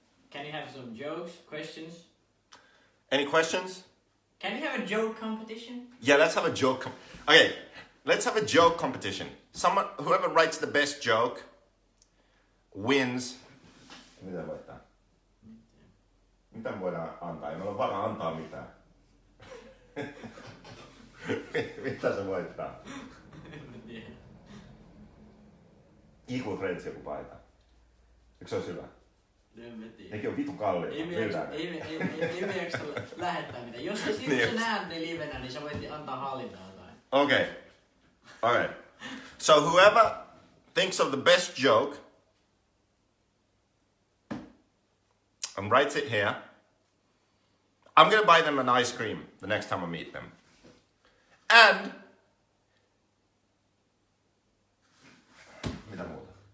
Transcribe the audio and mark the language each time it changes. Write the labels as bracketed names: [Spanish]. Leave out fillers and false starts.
[English] Can you have some jokes, questions? Any questions? Can you have a joke competition? Yeah, let's have a joke. Okay, let's have a joke competition. Whoever writes the best joke wins. [Finnish] Mitä voittaa? Mitä me voidaan antaa? Ei meillä ole varaa antaa mitään. Mitä se voittaa? Equal Threads joku paita. Eikö se olisi hyvä? Nekin on vitu kalliita. Ei me jaksa lähettää mitään. Jos sä näet ne livenä, niin sä voit antaa hallintaa jotain. [English] Okay. Alright. So whoever thinks of the best joke and writes it here, I'm gonna buy them an ice cream the next time I meet them. And [Finnish] mitä muuta?